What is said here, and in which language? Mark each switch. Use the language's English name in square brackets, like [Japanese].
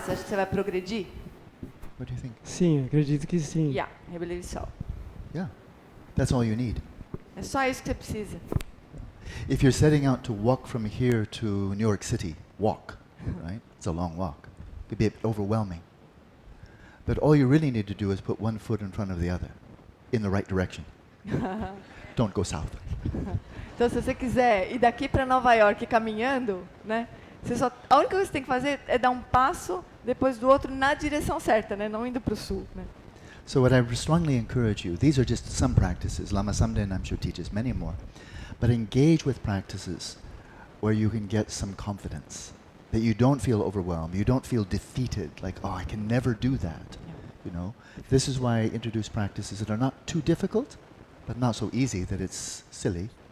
[Portuguese] Você acha que você vai progredir? [English] What do you think? [Portuguese] Sim, acredito que sim. [English] Yeah, I believe so. Yeah, that's all you need. [Portuguese] É só isso que você precisa. [English] If you're setting out to walk from here to New York City, walk, right? It's a long walk. It could be overwhelming. But all you really need to do is put one foot in front of the other, in the right direction. Don't go south. [Portuguese] Então, se você quiser ir daqui para Nova York caminhando, né? A única coisa que você tem que fazer é dar um passo depois do outro na direção certa, né? Não indo para o sul, né? [English] So what I strongly encourage you, these are just some practices. Lama Samden, I'm sure, teaches many more. But engage with practices where you can get some confidence, that you don't feel overwhelmed, you don't feel defeated, like, oh, I can never do that. You know, this is why I introduce practices that are not too difficult, but not so easy that it's silly.